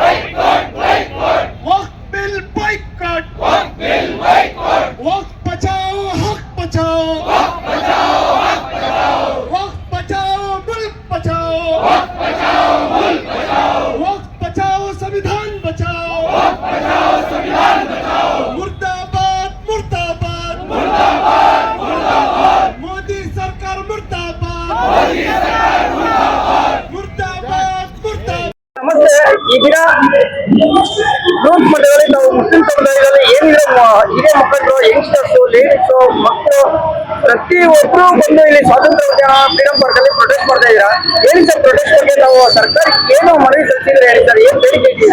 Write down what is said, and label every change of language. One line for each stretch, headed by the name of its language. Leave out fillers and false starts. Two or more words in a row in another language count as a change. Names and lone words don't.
Hindi: वक्फ
English: bill boycott
Hindi: वक्फ बचाओ हक बचाओ वक्त बचाओ मुल्क बचाओ वक्त बचाओ संविधान बचाओ मुर्दाबाद मुर्दाबाद मोदी सरकार मुर्दाबाद मुर्दाबाद मुर्दाबाद।
Kannada: ನಮಸ್ತೆ. ಈ ದಿನ ಬೂತ್ ಮಟ್ಟದಲ್ಲಿ ನಾವು ಮುಸ್ಲಿಂ ಸಮುದಾಯದಲ್ಲಿ ಏನಿದೆ ಹಿರಿಯ ಮುಖಂಡರು,
English: youngsters, ladies,
Kannada: ಮಕ್ಕಳು ಪ್ರತಿಯೊಬ್ಬರು ಬಂದು ಇಲ್ಲಿ ಸ್ವಾತಂತ್ರ್ಯ ಉದ್ಯಾನ ಫ್ರೀಡಂ ಪಾರ್ಕ್ ಅಲ್ಲಿ ಪ್ರೊಟೆಸ್ಟ್ ಮಾಡ್ತಾ ಇದ್ದೀರಾ. ಹೇಳಿ ಸರ್, ಪ್ರೊಟೆಸ್ಟ್ ಬಗ್ಗೆ ನಾವು ಸರ್ಕಾರಕ್ಕೆ ಏನು ಮನವಿ ಸಲ್ಲಿಸಿದ್ರೆ ಹೇಳಿ ಸರ್, ಏನ್ ಬೇಡಿಕೆ ಇದ್ದೀರಾ